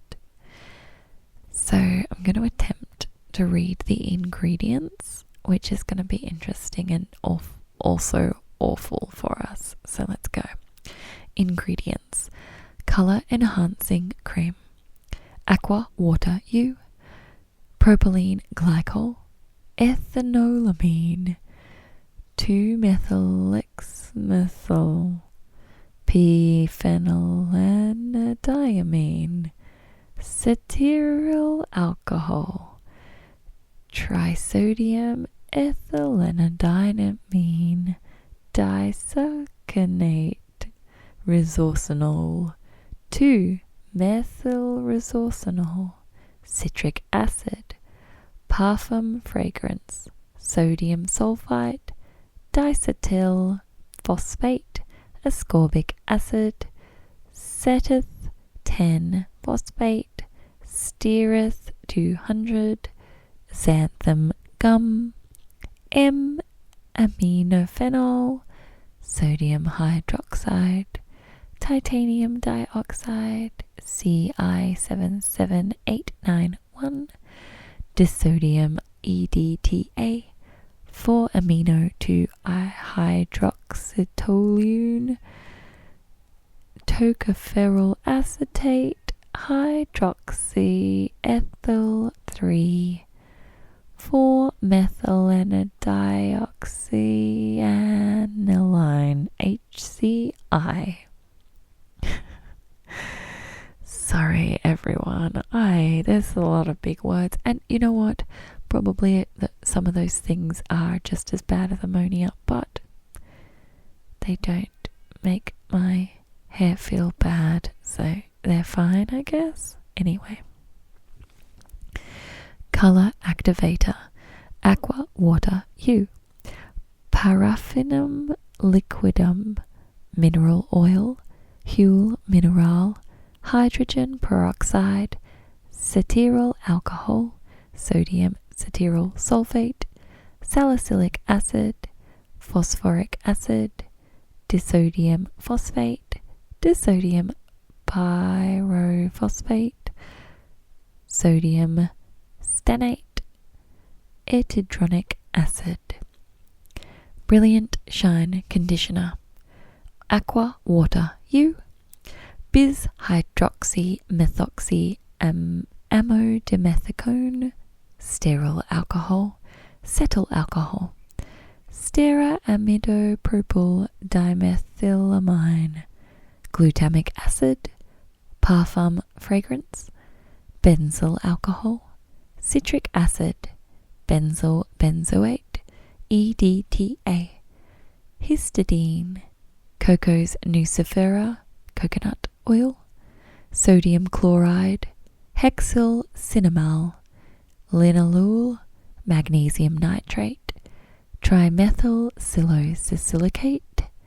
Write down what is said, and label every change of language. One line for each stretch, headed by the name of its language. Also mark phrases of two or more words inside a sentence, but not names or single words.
English: So I'm going to attempt to read the ingredients, which is going to be interesting and also awful for us. So let's go. Ingredients: color enhancing cream, aqua water U, propylene glycol, ethanolamine, 2-methyl p-phenylenediamine, cetyl alcohol, trisodium ethylenediamine, disaccharate resorcinol, 2-methylresorcinol, citric acid, parfum fragrance, sodium sulfite, diacetyl phosphate, ascorbic acid, cetith 10 phosphate, steareth 200, xanthan gum, aminophenol, sodium hydroxide, titanium dioxide, Ci77891, disodium EDTA, 4-amino-2-hydroxytoluene, tocopherol acetate, hydroxyethyl 3, 4-methylenedioxyaniline HCI. Sorry everyone, there's a lot of big words, and you know what, probably some of those things are just as bad as ammonia, but they don't make my hair feel bad, so they're fine, I guess. Anyway, color activator, aqua water U, paraffinum
Latin: liquidum,
English: mineral oil,
French: huile mineral,
English: hydrogen peroxide, cetyl alcohol, sodium cetyl sulfate, salicylic acid, phosphoric acid, disodium phosphate, disodium pyrophosphate, sodium stanate, etidronic acid. Brilliant Shine Conditioner, aqua water U, bis hydroxy methoxy amodimethicone, sterile alcohol, cetyl alcohol, stearamidopropyl dimethylamine, glutamic acid, parfum fragrance, benzyl alcohol, citric acid, benzyl benzoate, EDTA, histidine, Coco's nucifera, coconut oil, sodium chloride, hexyl cinnamol, linalool, magnesium nitrate, trimethylsilosilicate,